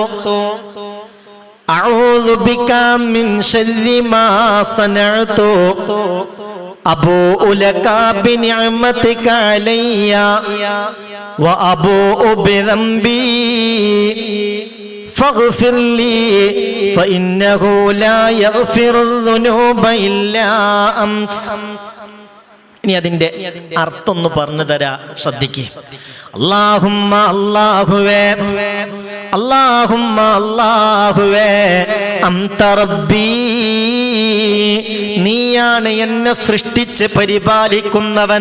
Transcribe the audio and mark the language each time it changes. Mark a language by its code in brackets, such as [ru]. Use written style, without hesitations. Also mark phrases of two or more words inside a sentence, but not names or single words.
[ar] أعوذ بك من شر ما صنعت أبوء لك بنعمتك علي وأبوء بذنبي فاغفر لي فإنه لا يغفر الذنوب إلا أنت. [ml] ഇനി അതിൻ്റെ അർത്ഥം ഒന്ന് പറഞ്ഞു തരാ, ശ്രദ്ധിക്കുക. അല്ലാഹുമ്മ, അല്ലാഹുവേ, അല്ലാഹുമ്മ, അല്ലാഹുവേ, [ar] أنت ربي, [ml] നീയാണ് എന്നെ സൃഷ്ടിച്ച് പരിപാലിക്കുന്നവൻ.